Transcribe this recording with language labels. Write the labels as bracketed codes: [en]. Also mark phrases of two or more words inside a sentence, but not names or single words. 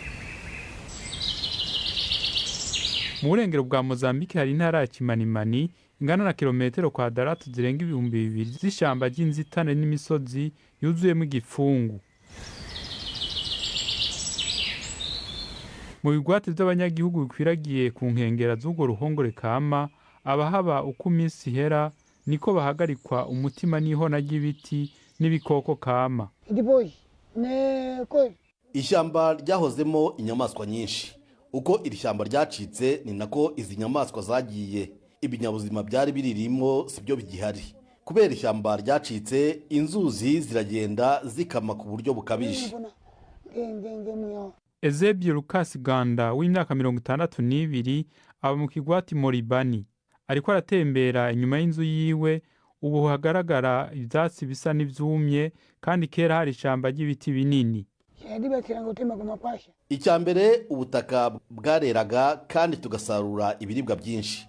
[rn] Mu burengero bwa Mozambique hari intara ya Chimanimani ingana na kilometero kwadaratu zirenga 2,000 z'ishamba ry'inzitane n'imisozi yuzuyemo igipfungu. Mu bigwati by'abanyagihugu bikwiragiye ku nkengera z'urwo ruhongore kama, abahaba uko iminsi ihera niko bahagarikwa umutima n'ihona ry'ibiti n'ibikoko kama. [rw] Ishyamba ryahozemo inyamaswa nyinshi. Uko iri shyamba ryacitse ni nako izi nyamaswa zagiye. Ibinyabuzima byari biririmo sibyo bigihari. Kubera ishyamba ryacitse, inzuzi ziragenda zikama ku buryo bukabije. [rn] Ezebye Lucas Ganda w'imyaka 62 aba mu kigwati Moribani. Ariko aratembera inyuma y'inzu yiwe, ubu hagaragara ivyatsi bisa n'ivyumye kandi kera hari ishamba ry'ibiti binini. [rw] Icyambere ubutaka bwareraga kandi tugasarura ibiribwa byinshi.